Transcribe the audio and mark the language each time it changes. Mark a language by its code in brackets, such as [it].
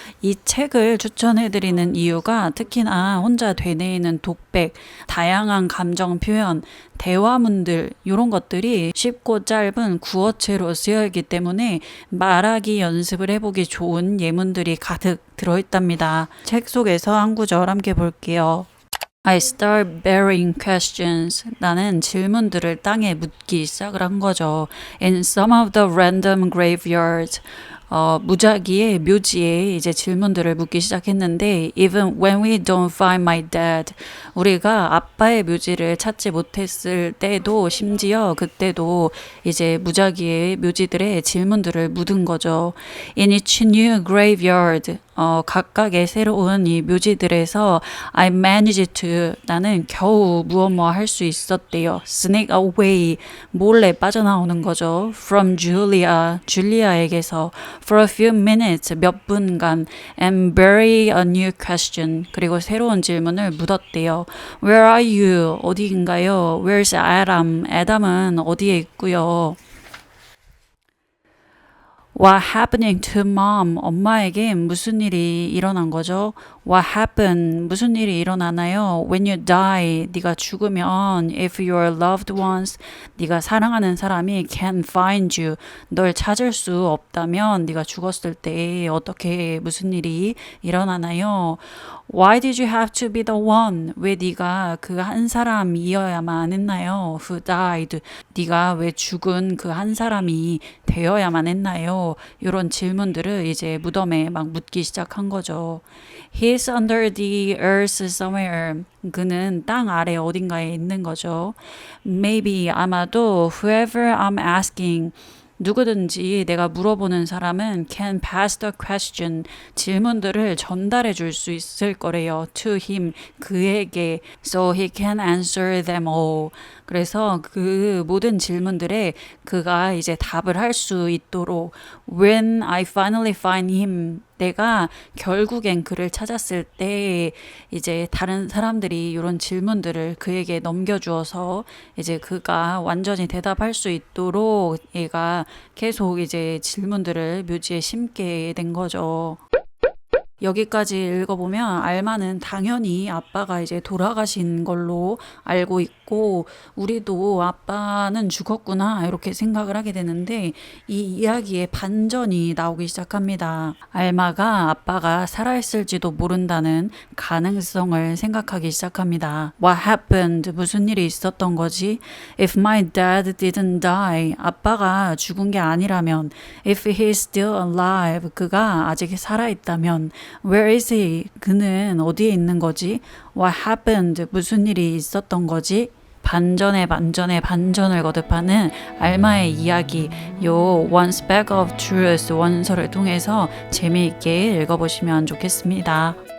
[ko] 이 책을 추천해드리는 이유가 특히나 혼자 되뇌이는 독백, 다양한 감정 표현, 대화문들 이런 것들이 쉽고 짧은 구어체로 쓰여 있기 때문에 말하기 연습을 해보기 좋은 예문들이 가득 들어있답니다. 책 속에서 한 구절 함께 볼게요. [en] I start burying questions. [ko] 나는 질문들을 땅에 묻기 시작을 한 거죠. [en] In some of the random graveyards. [ko] 무작위의 묘지에 이제 질문들을 묻기 시작했는데 [en] even when we don't find my dad [ko] 우리가 아빠의 묘지를 찾지 못했을 때도 심지어 그때도 이제 무작위의 묘지들의 질문들을 묻은 거죠. [en] In each new graveyard [ko] 각각의 새로운 이 묘지들에서 [en] I managed to [ko] 나는 겨우 무엇 뭐 할 수 있었대요. [en] Sneak away [ko] 몰래 빠져나오는 거죠. [en] From Julia 줄리아에게서 for a few minutes [ko] 몇 분간 [en] and bury a new question [ko] 그리고 새로운 질문을 묻었대요. [en] Where are you? [ko] 어디인가요? [en] Where's Adam? [ko] 애담은 어디에 있고요. [en] What happening to mom? [ko] 엄마에게 무슨 일이 일어난 거죠? [en] What happened? [ko] 무슨 일이 일어나나요? [en] When you die, [ko] 네가 죽으면 [en] if your loved ones, [ko] 네가 사랑하는 사람이 [en] can find you, [ko] 널 찾을 수 없다면 네가 죽었을 때 어떻게 무슨 일이 일어나나요? [en] Why did you have to be the one? [ko] 왜 네가 그 한 사람이어야만 했나요? [en] Who died? [ko] 네가 왜 죽은 그 한 사람이 되어야만 했나요? 이런 질문들을 이제 무덤에 막 묻기 시작한 거죠. [en] He's under the earth somewhere. [ko] 그는 땅 아래 어딘가에 있는 거죠. [en] Maybe [ko] 아마도 [en] whoever I'm asking [ko] 누구든지 내가 물어보는 사람은 [en] can pass the question [ko] 질문들을 전달해 줄 수 있을 거래요. [en] to him [ko] 그에게 [en] so he can answer them all. [ko] 그래서 그 모든 질문들에 그가 이제 답을 할 수 있도록 [en] when I finally find him [ko] 내가 결국엔 그를 찾았을 때 이제 다른 사람들이 이런 질문들을 그에게 넘겨주어서 이제 그가 완전히 대답할 수 있도록 얘가 계속 이제 질문들을 묘지에 심게 된 거죠. 여기까지 읽어보면 알마는 당연히 아빠가 이제 돌아가신 걸로 알고 있고 우리도 아빠는 죽었구나 이렇게 생각을 하게 되는데 이 이야기의 반전이 나오기 시작합니다. 알마가 아빠가 살아있을지도 모른다는 가능성을 생각하기 시작합니다. [en] What happened? [ko] 무슨 일이 있었던 거지? [en] If my dad didn't die, [ko] 아빠가 죽은 게 아니라면 [en] If he's still alive, [ko] 그가 아직 살아있다면 [en] Where is he? [ko] 그는 어디에 있는 거지? [en] What happened? [ko] 무슨 일이 있었던 거지? 반전의 반전의 반전을 거듭하는 알마의 이야기 요 One Speck of Truth 원서를 통해서 재미있게 읽어보시면 좋겠습니다.